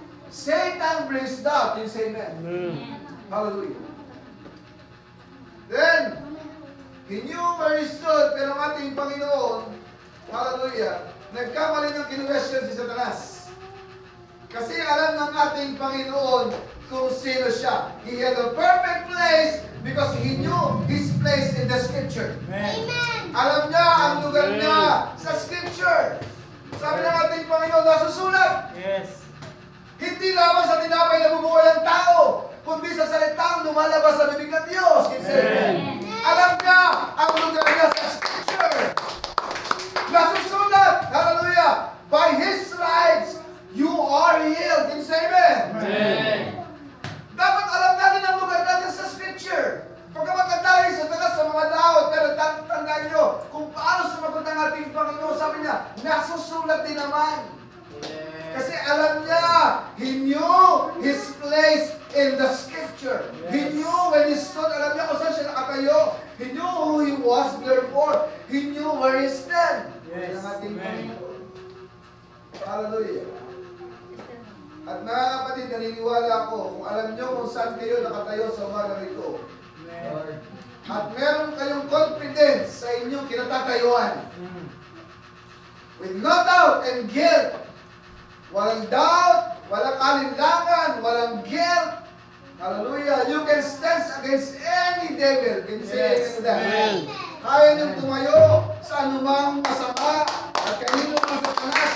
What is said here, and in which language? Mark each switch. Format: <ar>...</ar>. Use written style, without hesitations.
<en>Satan brings doubt. You say amen. Hallelujah. Then, he knew where he stood,</en> <tl>pero ang ating Panginoon, hallelujah, nagkamali ng kinwestiyon si Satanas. Kasi alam ng ating Panginoon kung sino siya.</tl> <en>He had a perfect place because he knew his place in the Scripture. Amen.</en> <tl>Alam niya ang lugar niya sa Scripture. Sabi ng ating Panginoon, nasusulat. Yes. Hindi lamang sa tinapay na bumuhay ang tao, kundi sa salitang lumalabas sa bibig ng Diyos. Amen. Alam niya ang lugar niya sa Scripture. Nasusulat. Hallelujah.</tl> <en>By His stripes, you are healed. Can you say amen? Amen.</en> <tl>Dapat alam natin ang lugar natin sa Scripture. Pagkamat tayo sa tagas sa mga laot, pero tandaan nyo kung paano sumagot ang ating Panginoon. Sabi niya, nasusulat din naman. Kasi alam niya,</tl> <en>he knew his place in the Scripture. Yes. He knew when he stood,</en> <tl>alam niya kung saan siya nakatayo.</tl> <en>He knew who he was, therefore, he knew where he stood.</en> <tl>Yes. Ang ating Panginoon. Hallelujah. At mga kapatid, naniniwala ako, kung alam niyo kung saan kayo nakatayo sa umaga nito, at meron kayong confidence sa inyong kinatatayuan,</tl> <en>with no doubt and guilt,</en> <tl>walang doubt, walang alinlangan, walang guilt. Hallelujah.</tl> <en>You can stand against any devil. Can you say amen to that?</en> <tl>Kaya niyong tumayo sa anumang masama at kanino ang Satanas.</tl>